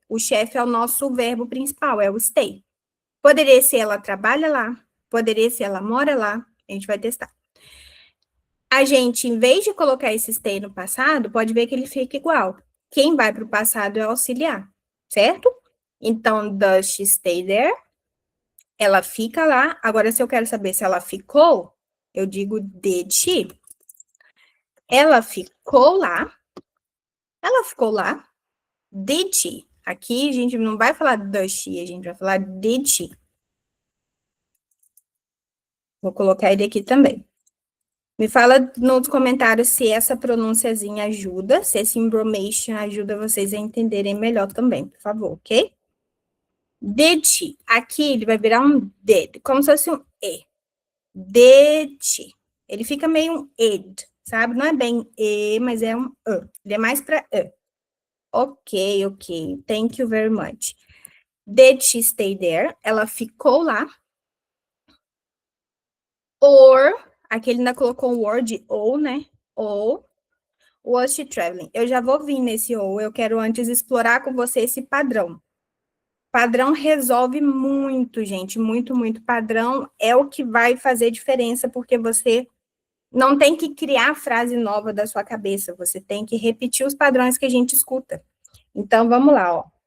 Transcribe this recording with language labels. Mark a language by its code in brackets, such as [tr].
[pt] O chefe é o nosso verbo principal, é o stay. Poderia ser ela trabalha lá, poderia ser ela mora lá, a gente vai testar. A gente, em vez de colocar esse stay no passado, pode ver que ele fica igual. Quem vai para o passado é o auxiliar, certo? [en] Então, does she stay there? [pt] Ela fica lá. Agora, se eu quero saber se ela ficou, eu digo [en] did she? [pt] Ela ficou lá. Ela ficou lá. [en] Did she? [pt] Aqui a gente não vai falar [en] does she, [pt] a gente vai falar [en] did she. [pt] Vou colocar ele aqui também. Me fala nos comentários se essa pronúnciazinha ajuda, se esse embromation ajuda vocês a entenderem melhor também, por favor, ok? [en] Did she. [pt] Aqui ele vai virar um did, como se fosse um e. [en] Did she. [pt] Ele fica meio um ed, sabe? Não é bem e, mas é um e. Ele é mais para e. Ok. [en] Thank you very much. Did she stay there? [pt] Ela ficou lá. Or, aqui ele ainda colocou o word ou, né? Ou, [en] was she traveling? [pt] Eu já vou vir nesse ou, eu quero antes explorar com você esse padrão. Padrão resolve muito, gente, muito, muito. Padrão é o que vai fazer diferença, porque você não tem que criar frase nova da sua cabeça, você tem que repetir os padrões que a gente escuta. Então, vamos lá, ó.